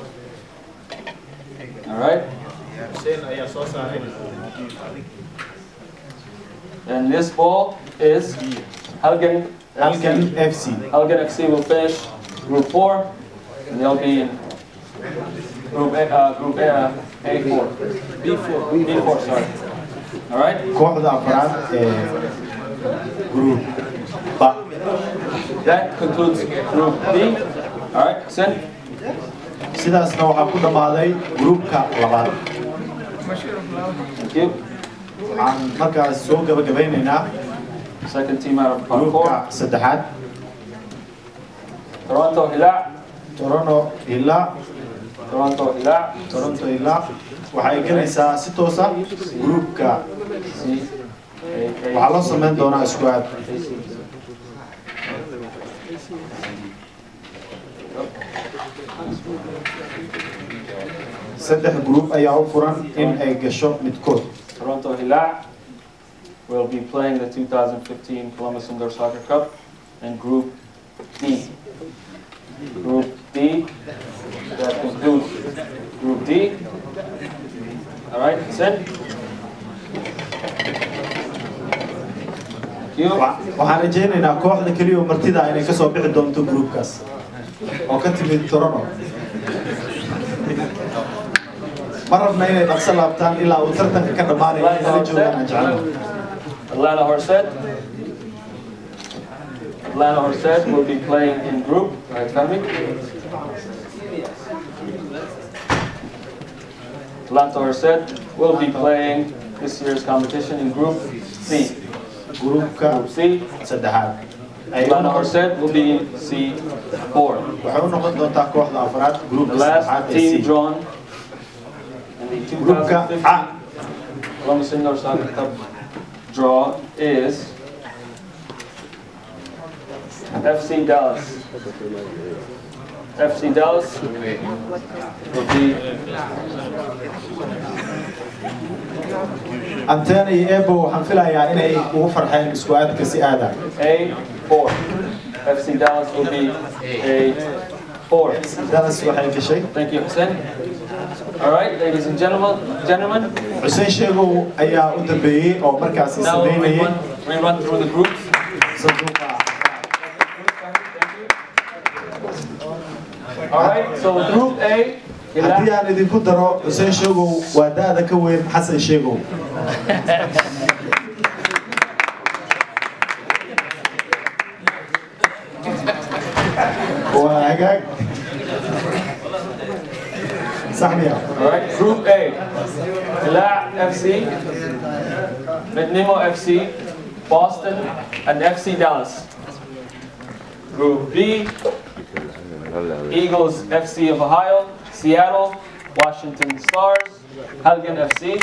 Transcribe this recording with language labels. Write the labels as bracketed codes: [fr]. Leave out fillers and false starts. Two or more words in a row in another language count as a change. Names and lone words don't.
[en] All right. And this ball is Helgen FC Helgen FC will finish Group 4, and they'll be in Group A, A4. B4, sorry. All right. [so] kooxda afraad ee group ba [en] That concludes Group B. All right, Hussein. [so] sidaasna waxaa ku dhammaaday groupka labaad [en] Thank you. [so] waxaan markaas soo gabagabeynaynaa [en] Second team out of pot 4. [so] groupka saddexaad [en] Toronto Hilaa. Toronto ilaa Toronto [so] ilaa waxay gelaysaa si toosa groupka waxaa loo sameyn doonaa squad saddex group ayaa u furan in ay gasho midkood [en] Toronto Hilaa will be playing the 2015 Columbus Indoor Soccer Cup in Group D. Group D. That concludes Group D. All right, Hussein. Thank you. [so] waxaan rajaynaynaa kooxda keliya oo martida inay ka soo bixi doonto groupkaas oo ka timid Toronto ma rabna inay dhaqso laabtaan ilaa uu tartanka ka dhamaanayo inay joogaan aan jeclahay [en] Atlanta Horset will be playing in group. Right, tell me. Atlanta Horset will be playing this year's competition in Group C. [so] groupka [en] Group C. [so] saddexaad [en] Atlanta Horset will be C4. [so] waxay u noqon doontaa kooxda afraad [en] The [so] groupka [en] last [so] saddexaad ee [en] team C drawn in the [so] groupka [en] 2015 A Columbus Indoor Soccer Cup draw is FC Dallas. FC Dallas will be [so] Antena iyo Ebo waxaan filayaa inay ugu farxeen isku aadka si aada. [en] A4. FC Dallas will be A4. [so] Dallas waxay gashay. [en] Thank you, Hussein. All right, ladies and gentlemen. [so] Hussein Sheego ayaa u dambeeyay oo markaas [en] Now [so] sameynayay. [en] we run through the groups. All right, so Group A. [so] haddii aan idinku daro Hussein Sheego waa da'da ka weyn Xasan Sheego. waa hagaag. Saxmiya. [en] All right, Group A. FC, Midnimo FC, Boston, and FC Dallas. Group B. Eagles FC of Ohio, Seattle, Washington Stars, Halgan FC.